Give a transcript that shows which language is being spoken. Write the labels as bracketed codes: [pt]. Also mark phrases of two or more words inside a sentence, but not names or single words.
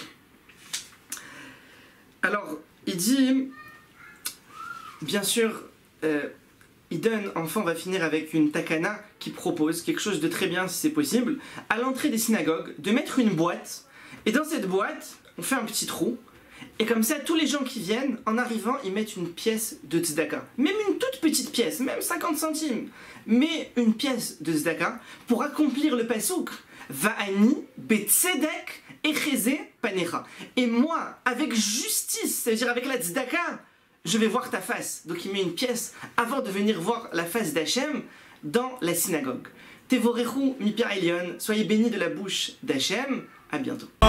[fr] Alors, il dit, bien sûr, il donne, enfin on va finir avec une takana qui propose quelque chose de très bien si c'est possible, à l'entrée des synagogues, de mettre une boîte, et dans cette boîte, on fait un petit trou, et comme ça, tous les gens qui viennent, en arrivant, ils mettent une pièce de tzedaka. Même une toute petite pièce, même 50 centimes, mais une pièce de tzedaka pour accomplir le pasouk. [he] ואני בצדק אחזה פניך. [fr] Et moi, avec justice, c'est-à-dire avec la tzedaka, je vais voir ta face. Donc il met une pièce avant de venir voir la face d'Hachem dans la synagogue. [he] תבורכו מפי עליון, [fr] soyez bénis de la bouche d'Hachem. À bientôt.